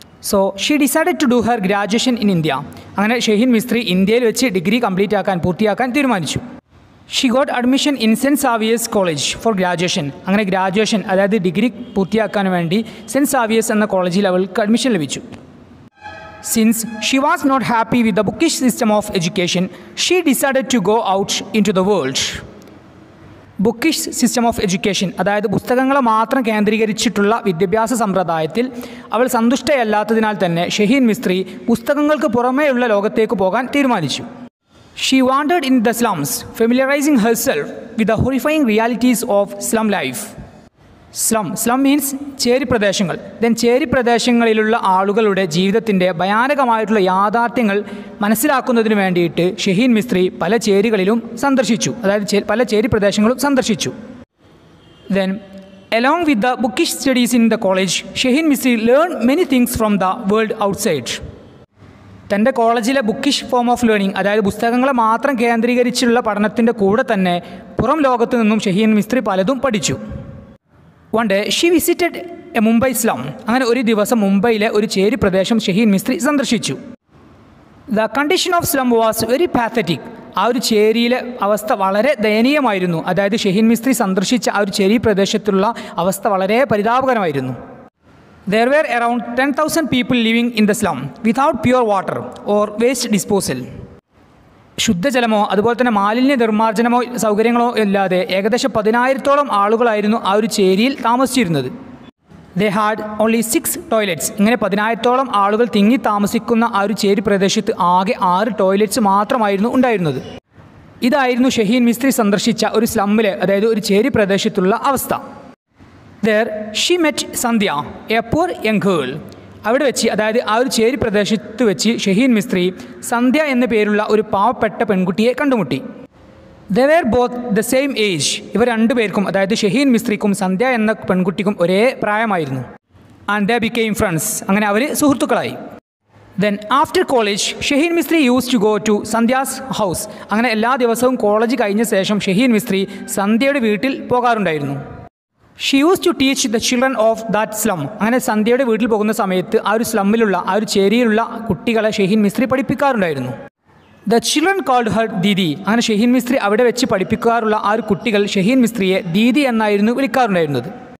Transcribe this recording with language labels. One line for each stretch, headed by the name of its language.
English: So she decided to do her graduation in India.
Malayalam: അങ്ങനെ ഷഹീൻ മിസ്ത്രി ഇന്ത്യയിൽ വെച്ച് ഡിഗ്രി പൂർത്തിയാക്കാൻ തീരുമാനിച്ചു.
English: She got admission in saint Xavier's college for graduation.
Malayalam: അങ്ങനെ ഗ്രാജുവേഷൻ, അതായത് ഡിഗ്രി പൂർത്തിയാക്കാൻ വേണ്ടി സെൻറ്റ് സാവിയേഴ്സ് എന്ന കോളേജിൽ അവൾക്ക് അഡ്മിഷൻ ലഭിച്ചു.
English: Since she was not happy with the bookish system of education, she decided to go out into the world. Bookish system of education,
Malayalam: അതായത് പുസ്തകങ്ങളെ മാത്രം കേന്ദ്രീകരിച്ചിട്ടുള്ള വിദ്യാഭ്യാസ സമ്പ്രദായത്തിൽ അവൾ സന്തുഷ്ടയല്ലാത്തതിനാൽ തന്നെ ഷഹീൻ മിസ്ത്രി പുസ്തകങ്ങൾക്ക് പുറമേയുള്ള ലോകത്തേക്ക് പോകാൻ തീരുമാനിച്ചു.
English: She wandered in the slums, familiarizing herself with the horrifying realities of slum life.
Malayalam: Slum means ചേരി പ്രദേശങ്ങൾ. ചേരി പ്രദേശങ്ങളിലുള്ള ആളുകളുടെ ജീവിതത്തിൻ്റെ ഭയാനകമായിട്ടുള്ള യാഥാർത്ഥ്യങ്ങൾ മനസ്സിലാക്കുന്നതിന് വേണ്ടിയിട്ട് ഷഹീൻ മിസ്ത്രി പല ചേരികളിലും സന്ദർശിച്ചു, അതായത് പല ചേരി പ്രദേശങ്ങളും സന്ദർശിച്ചു.
English: Then along with the bookish studies in the college, Shaheen Mistry learn many things from the world outside.
Malayalam: തൻ്റെ കോളേജിലെ
English: bookish form of learning,
Malayalam: അതായത് പുസ്തകങ്ങളെ മാത്രം കേന്ദ്രീകരിച്ചുള്ള പഠനത്തിൻ്റെ കൂടെ തന്നെ പുറം ലോകത്തു നിന്നും ഷഹീൻ മിസ്ത്രി പലതും പഠിച്ചു.
English: One day she visited a Mumbai slum.
Malayalam: അങ്ങനെ ഒരു ദിവസം മുംബൈയിലെ ഒരു ചേരി പ്രദേശം ഷഹീൻ മിസ്ത്രി സന്ദർശിച്ചു.
English: The condition of slum was very pathetic.
Malayalam: ആ ഒരു ചേരിയിലെ അവസ്ഥ വളരെ ദയനീയമായിരുന്നു. അതായത് ഷഹീൻ മിസ്ത്രി സന്ദർശിച്ച ആ ഒരു ചേരി പ്രദേശത്തുള്ള അവസ്ഥ വളരെ പരിതാപകരമായിരുന്നു.
English: There were around 10,000 people living in the slum without pure water or waste disposal.
Malayalam: ശുദ്ധജലമോ അതുപോലെ തന്നെ മാലിന്യ നിർമ്മാർജ്ജനമോ സൗകര്യങ്ങളോ ഇല്ലാതെ ഏകദേശം 10,000-ഓളം ആളുകളായിരുന്നു ആ ഒരു ചേരിയിൽ താമസിച്ചിരുന്നത്.
English: They had only 6 toilets.
Malayalam: ഇങ്ങനെ 10,000-ഓളം ആളുകൾ തിങ്ങി താമസിക്കുന്ന ആ ഒരു ചേരി പ്രദേശത്ത് ആകെ 6 ടോയ്ലറ്റ്സ് മാത്രമായിരുന്നു ഉണ്ടായിരുന്നത്. ഇതായിരുന്നു ഷഹീൻ മിസ്ത്രി സന്ദർശിച്ച ഒരു സ്ലമ്മിലെ, അതായത് ഒരു ചേരി പ്രദേശത്തുള്ള അവസ്ഥ.
English: There she met Sandhya, a poor young girl.
Malayalam: അവിടെ വെച്ച്, അതായത് ആ ഒരു ചേരി പ്രദേശത്ത് വെച്ച് ഷഹീൻ മിസ്ത്രി സന്ധ്യ എന്ന പേരുള്ള ഒരു പാവപ്പെട്ട പെൺകുട്ടിയെ കണ്ടുമുട്ടി.
English: They were both the same age.
Malayalam: ഇവർ രണ്ടുപേർക്കും, അതായത് ഷഹീൻ മിസ്ത്രിക്കും സന്ധ്യ എന്ന പെൺകുട്ടിക്കും ഒരേ പ്രായമായിരുന്നു.
English: And they became friends.
Malayalam: അങ്ങനെ അവർ സുഹൃത്തുക്കളായി.
English: Then after college, Shaheen Mistry used to go to Sandhya's house.
Malayalam: അങ്ങനെ എല്ലാ ദിവസവും കോളേജ് കഴിഞ്ഞ ശേഷം ഷഹീൻ മിസ്ത്രി സന്ധ്യയുടെ വീട്ടിൽ പോകാറുണ്ടായിരുന്നു.
English: She use to teach the children of that slum.
Malayalam: അങ്ങനെ സന്ധ്യയുടെ വീട്ടിൽ പോകുന്ന സമയത്ത് ആ ഒരു സ്ലമ്മിലുള്ള, ആ ഒരു ചേരിയിലുള്ള കുട്ടികളെ Shaheen Mistry പഠിപ്പിക്കാറുണ്ടായിരുന്നു.
English: The children called her didi.
Malayalam: അങ്ങനെ ഷഹീൻ മിസ്ത്രി അവിടെ വെച്ച് പഠിപ്പിക്കാറുള്ള ആ ഒരു കുട്ടികൾ ഷഹീൻ മിസ്ത്രിയെ ദീദി എന്നായിരുന്നു വിളിക്കാറുണ്ടായിരുന്നത്.